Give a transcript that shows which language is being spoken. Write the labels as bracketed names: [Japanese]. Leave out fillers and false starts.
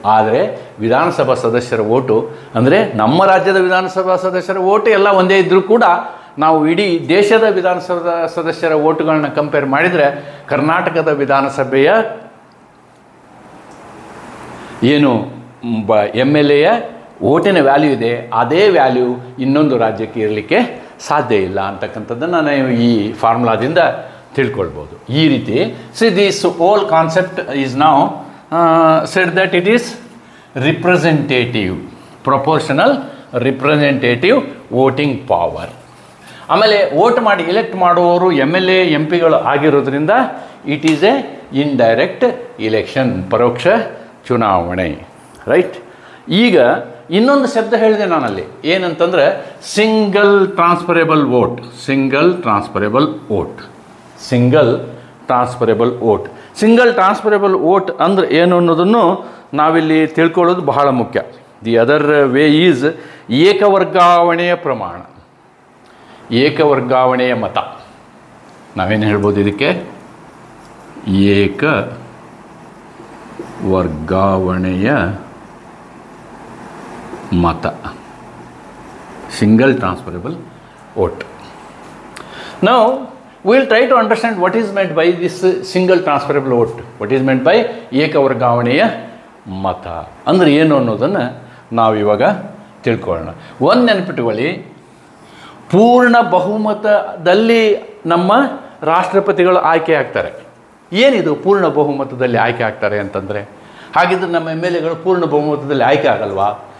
[Kannada] ಆದರೆ ವಿಧಾನಸಭಾ ಸದಸ್ಯರ ಓಟು ಅಂದರೆ ನಮ್ಮ ರಾಜ್ಯದ ವಿಧಾನಸಭಾ ಸದಸ್ಯರ ಓಟು ಎಲ್ಲ ಒಂದೇ ಇದ್ದರೂ ಕೂಡ ನಾವು ಇಡೀ ದೇಶದ ವಿಧಾನಸಭಾ ಸದಸ್ಯರ ಓಟುಗಳನ್ನ ಕಂಪೇರ್ ಮಾಡಿದರೆ ಕರ್ನಾಟಕದ ವಿಧಾನಸಭೆಯ ಏನು MLAಯ ಓಟಿನ ವ್ಯಾಲ್ಯೂ ಇದೆ, ಅದೇ ವ್ಯಾಲ್ಯೂ ಇನ್ನೊಂದು ರಾಜ್ಯಕ್ಕೆ ಇರಲಿಕ್ಕೆ ಸಾಧ್ಯ ಇಲ್ಲ ಅಂತಕ್ಕಂಥದ್ದನ್ನು ನಾವು ಈ ಫಾರ್ಮುಲಾದಿಂದ ತಿಳ್ಕೊಳ್ಬೋದು. ಈ ರೀತಿ [English] this whole concept is [Kannada] ನಾವು [English] said that it is representative, proportional representative voting power. [Kannada] ಆಮೇಲೆ ವೋಟ್ ಮಾಡಿ ಎಲೆಕ್ಟ್ ಮಾಡುವವರು MLA MPಗಳು ಆಗಿರೋದ್ರಿಂದ [English] it is a indirect election, [Kannada] ಪರೋಕ್ಷ ಚುನಾವಣೆ, ರೈಟ್. ಈಗ ಇನ್ನೊಂದು ಶಬ್ದ ಹೇಳಿದೆ ನಾನಲ್ಲಿ, ಏನಂತಂದರೆ single ಟ್ರಾನ್ಸ್ಫರೆಬಲ್ vote. Single ಟ್ರಾನ್ಸ್ಫರೆಬಲ್ vote single ಟ್ರಾನ್ಸ್ಫರೆಬಲ್ vote ಅಂದರೆ ಏನು ಅನ್ನೋದನ್ನು ನಾವಿಲ್ಲಿ ತಿಳ್ಕೊಳ್ಳೋದು ಬಹಳ ಮುಖ್ಯ. [English] the other way is [Kannada] ಏಕವರ್ಗಾವಣೆಯ ಪ್ರಮಾಣ, ಏಕವರ್ಗಾವಣೆಯ ಮತ. ನಾವೇನು ಹೇಳ್ಬೋದು ಇದಕ್ಕೆ? ಏಕ ವರ್ಗಾವಣೆಯ ಮತ, single ಟ್ರಾನ್ಸ್ಫರೆಬಲ್ vote. [English] Now we'll try to understand what is meant by this single transferable vote. What is meant by [Kannada] ಏಕವರ್ಗಾವಣೆಯ ಮತ ಅಂದರೆ ಏನು ಅನ್ನೋದನ್ನು ನಾವು ಇವಾಗ ತಿಳ್ಕೊಳ್ಳೋಣ. ಒಂದು ನೆನಪಿಟ್ಟುಕೊಳ್ಳಿ, ಪೂರ್ಣ ಬಹುಮತದಲ್ಲಿ ನಮ್ಮ ರಾಷ್ಟ್ರಪತಿಗಳು ಆಯ್ಕೆ ಆಗ್ತಾರೆ. ಏನಿದು ಪೂರ್ಣ ಬಹುಮತದಲ್ಲಿ ಆಯ್ಕೆ ಆಗ್ತಾರೆ ಅಂತಂದರೆ? ಹಾಗಿದ್ರೆ ನಮ್ಮ MLAಗಳು ಪೂರ್ಣ ಬಹುಮತದಲ್ಲಿ ಆಯ್ಕೆ ಆಗಲ್ವಾ?